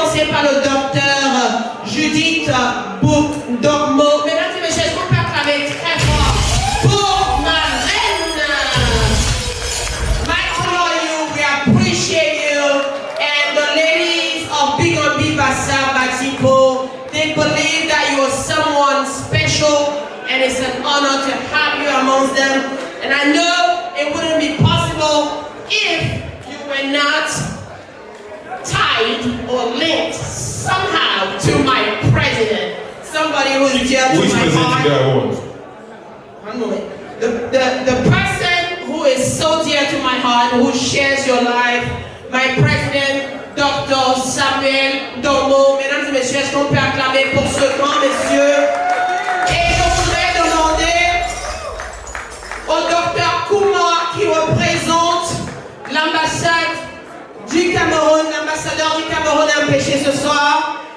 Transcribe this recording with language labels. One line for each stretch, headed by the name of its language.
French: par le docteur Judith Bouk-Dormo. Mesdames et messieurs, est-ce qu'on peut acclamer très fort pour ma reine?
English: You, we appreciate you, and the ladies of Big on Big Bassa Batipo, they believe that you are someone special, and it's an honor to have you amongst them. And I know it wouldn't be possible if you were not tied or linked somehow to my president, somebody who is dear to my heart. One moment. The person who is so dear to my heart, who shares your life, my president, Dr. Samuel Domo.
French: Mesdames et messieurs, est-ce qu'on peut acclamer pour ce grand monsieur? Et je voudrais demander au docteur Kouma qui représente l'ambassade du Cameroun, l'ambassadeur du Cameroun empêché ce soir.